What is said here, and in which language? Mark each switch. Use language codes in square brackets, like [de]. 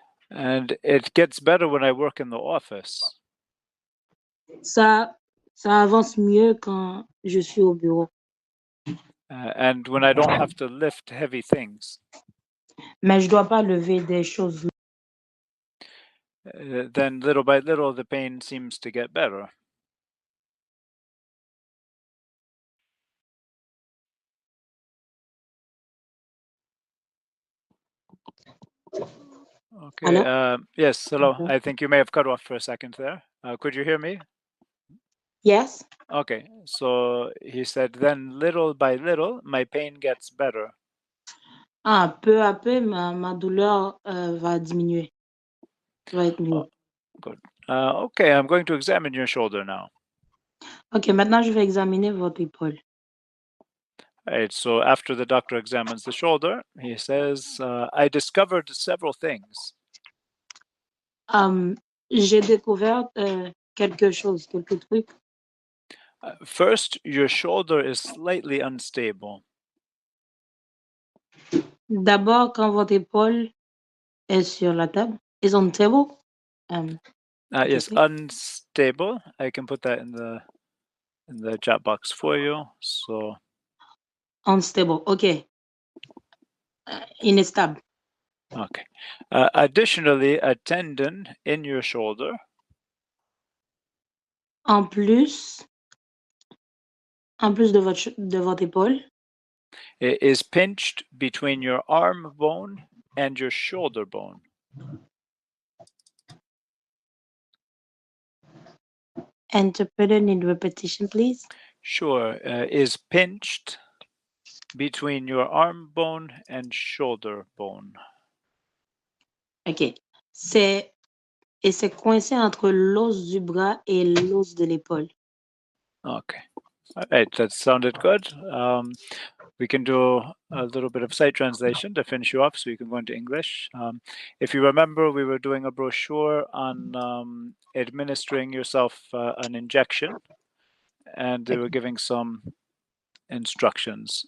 [en] And it gets better when I work in the office. [fr] Ça avance mieux quand je suis au bureau. [en] And when I don't have to lift heavy things. [fr] Mais je dois pas lever des choses. [en] Then little by little, the pain seems to get better. Okay. Hello? Yes. Hello. Okay. I think you may have cut off for a second there. Could you hear me? Yes. Okay. So he said, then little by little, my pain gets better. [fr] Peu à peu, ma douleur va diminuer. Va être mieux. [en] Good. Okay. I'm going to examine your shoulder now. [fr] Ok, maintenant je vais examiner votre épaule. [en] All right. So after the doctor examines the shoulder, he says, I discovered several things. [fr] J'ai découvert quelque chose, quelques trucs. [en] First, your shoulder is slightly unstable. [fr] D'abord, quand votre épaule est sur la table, [en] is on table. Yes, unstable. I can put that in the chat box for you. So Unstable. Okay. Instable. okay. Additionally, a tendon in your shoulder. [fr] En plus de votre épaule. [en] It is pinched between your arm bone and your shoulder bone. Interpreter need repetition, please. Sure. Is pinched between your arm bone and shoulder bone. Ok. [fr] C'est coincé entre l'os du bras et l'os de l'épaule. [en] Okay. All right. That sounded good. We can do a little bit of site translation to finish you off so you can go into English. If you remember, we were doing a brochure on administering yourself an injection, and they were giving some instructions.